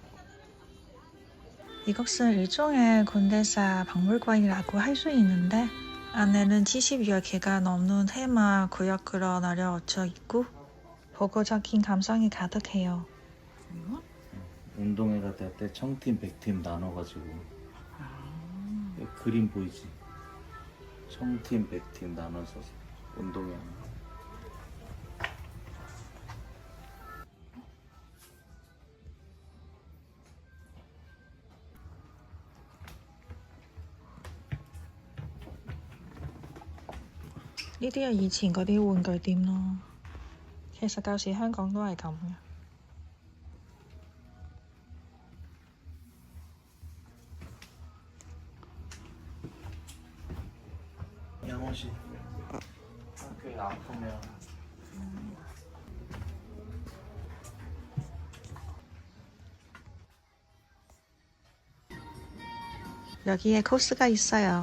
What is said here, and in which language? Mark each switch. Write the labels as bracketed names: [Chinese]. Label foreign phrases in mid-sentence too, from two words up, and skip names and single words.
[Korean] 이것은 일종의 근대사 박물관이라고 할 수 있는데 안에는 70여 개가 넘는 테마 구역으로 나뉘어져 있고 보고적인 감성이 가득해요. 운동회가 될 때 청팀, 백팀 나눠가지고 그림 보이지? 청팀, 백팀 나눠서 운동회 하는 거. [Cantonese] 呢啲係以前嗰啲玩具店咯，其實舊時香港都係咁嘅。 [Korean] 양호씨 학교에 아프면 여기에 코스가 있어요.